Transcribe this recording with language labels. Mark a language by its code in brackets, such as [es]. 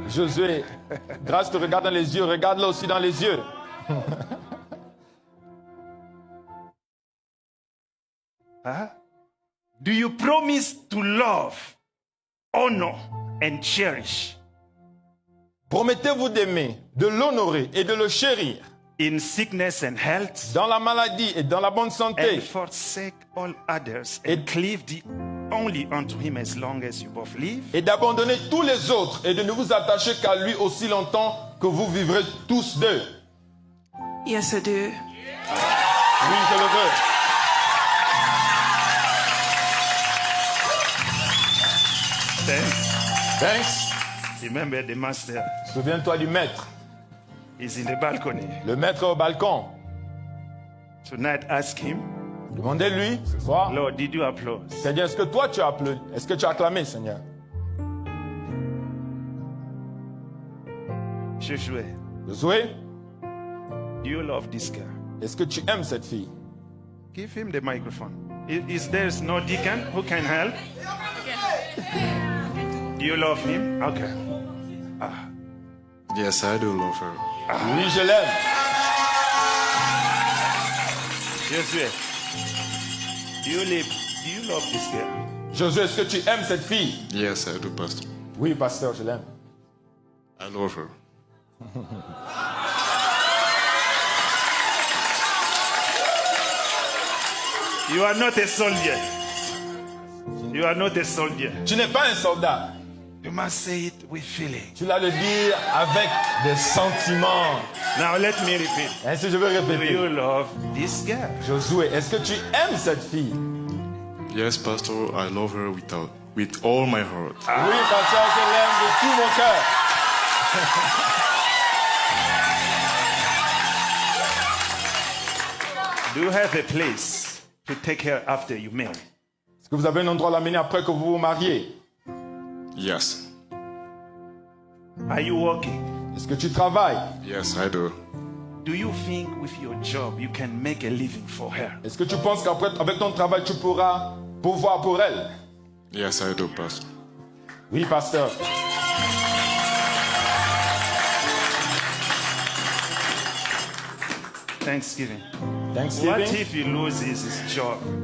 [fr] Josué, grâce te regarde dans les yeux, regarde-la aussi dans les yeux. Huh? [en] Do you promise to love, honor, and cherish [fr] Promettez-vous d'aimer, de l'honorer et de le chérir [en] in sickness and health, [fr] dans la maladie et dans la bonne santé [en] and forsake all others, and cleave thee only unto him as long as you both live? [fr] et d'abandonner tous les autres et de ne vous attacher qu'à lui aussi longtemps que vous vivrez tous deux? [en] Yes, I do. [fr] Oui, je le veux. [en] Then Thanks. remember the master [fr] Souviens-toi du maître. [en] is in the balcony. [fr] Le maître au balcon. [en] Tonight ask him, [fr] Demandez-lui ce soir. [en] Lord, did you applaud? [fr] Seigneur, est-ce que toi tu as applaudi? Est-ce que tu as acclamé, Seigneur? Josué, Josué, [en] do you love this girl? [fr] est-ce que tu aimes cette fille? [en] Give him the microphone. Is there no deacon who can help? Do you love him? Okay. Yes, I do love her. [fr] Oui, je l'aime. [en] Josué, do you love this girl? [fr] Josué, est-ce que tu aimes cette fille? [en] Yes, I do, Pastor. [fr] Oui, pasteur, je l'aime. [en] I love her. You are not a soldier. You are not a soldier. [fr] Tu n'es pas un soldat. [en] You must say it with feeling. [fr] Tu dois le dire avec des sentiments. [en] Now let me repeat. [fr] Ainsi, je vais [en] Do [fr] répéter. [en] you love this girl? [fr] Josué, est-ce que tu aimes cette fille? [en] Yes, Pastor, I love her with all my heart. [fr] Oui, pasteur, je l'aime de tout mon cœur. [en] Do you have a place to take her after you marry? [fr] Est-ce que vous avez un endroit à l'amener après que vous vous mariez? [en] Yes. Are you working? [fr] Est-ce que tu travailles? [en] Yes, I do. Do you think with your job you can make a living for her? [fr] Est-ce que tu penses qu'après, avec ton travail, tu pourras pourvoir pour elle? [en] Yes, I do, Pastor. [fr] Oui, pasteur. [en] Thanksgiving. What Thanksgiving. if he loses his job?